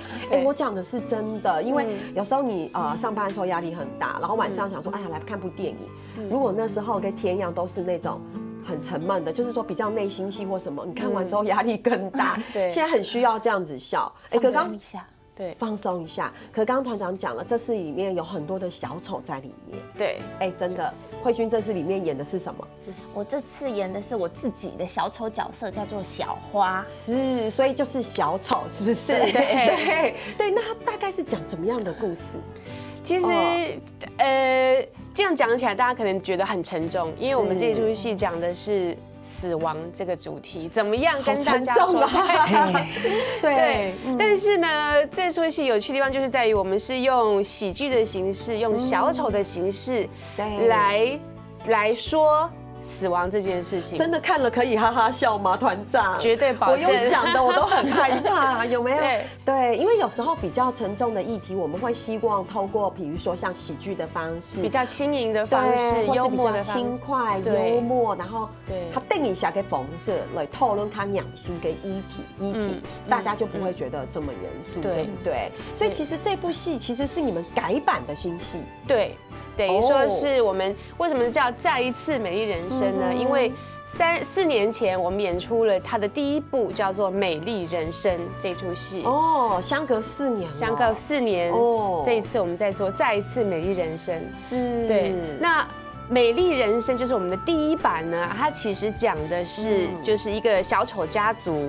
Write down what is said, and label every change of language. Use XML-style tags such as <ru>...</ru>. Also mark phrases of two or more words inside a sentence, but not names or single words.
<zh>我講的是真的，因為有時候你上班的時候壓力很大，然後晚上想說，哎呀，來看部電影。如果那時候跟天陽都是那種很沉悶的，就是說比較內心戲或什麼，你看完之後壓力更大。對，現在很需要這樣子笑。放鬆一下，對，放鬆一下。可剛剛團長講了，這次裡面有很多的小丑在裡面。對，真的，慧君這次裡面演的是什麼？我這次演的是我自己的小丑角色，叫做小花。是，所以就是小丑，是不是？對，那它大概是講怎麼樣的故事？其實，這樣講起來，大家可能覺得很沉重，因為我們這出戲講的是死亡這個主題，怎麼樣跟大家說？對，但是呢，這出戲有趣的地方就是在於，我們是用喜劇的形式，用小丑的形式來說死亡這件事情。真的看了可以哈哈笑嗎，團長？絕對保證。我用想的我都很害怕，有沒有？對，因為有時候比較沉重的議題，我們會希望透過，比如說像喜劇的方式，比較輕盈的方式，幽默的方式，輕快、幽默，然後它定一下嘅方式來討論它嚴肅嘅議題，大家就不會覺得這麼嚴肅，對不對？所以其實這部戲其實是你們改版的新戲，對。等於說是我們為什麼叫再一次美麗人生呢？因為4 年前我們演出了他的第一部叫做《美麗人生》這出戲。相隔4年。相隔4年。這一次我們在做再一次美麗人生。是。對。那美麗人生就是我們的第一版呢，它其實講的是就是一個小丑家族，</zh>